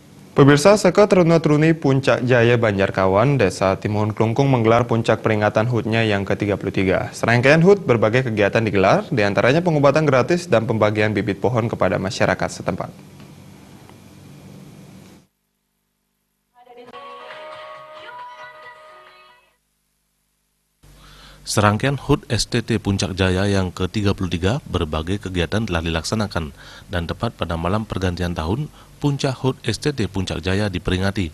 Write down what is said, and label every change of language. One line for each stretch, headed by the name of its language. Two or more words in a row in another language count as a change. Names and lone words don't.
Indonesian: Pemirsa, Seka Teruna-Teruni Puncak Jaya Banjarkawan, Desa Timuhun Klungkung menggelar puncak peringatan HUT-nya yang ke-33. Serangkaian HUT berbagai kegiatan digelar, diantaranya pengobatan gratis dan pembagian bibit pohon kepada masyarakat setempat. Serangkaian HUT STT Puncak Jaya yang ke-33 berbagai kegiatan telah dilaksanakan dan tepat pada malam pergantian tahun, Puncak HUT STT Puncak Jaya diperingati.